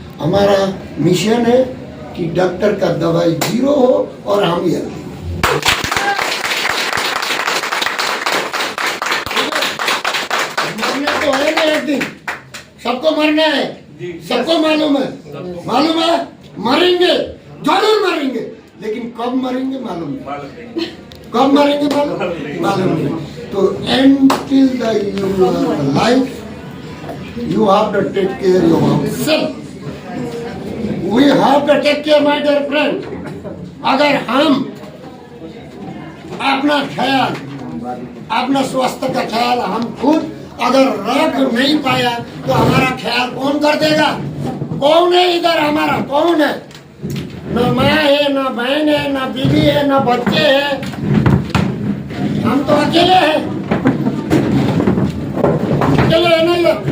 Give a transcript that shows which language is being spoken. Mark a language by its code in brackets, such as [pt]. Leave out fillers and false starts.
[hi] हमारा मिशन है कि डॉक्टर का दवाई 0 हो और हम ये तो है ना, एक दिन सबको मरना है, सबको मालूम है, मरेंगे, जरूर मरेंगे, लेकिन कब मरेंगे मालूम नहीं, कब मरेंगे मालूम नहीं। [en] तो until the your life you have to take care of yourself, we have to take care my dear friend। [hi] अगर हम अपना ख्याल, अपना स्वास्थ्य का ख्याल हम खुद अगर रख नहीं पाया तो हमारा ख्याल कौन कर देगा? कौन है इधर हमारा, कौन है? न माँ है, न बहन है, न बीवी है, न बच्चे हैं, हम तो अकेले हैं, अकेले है नहीं।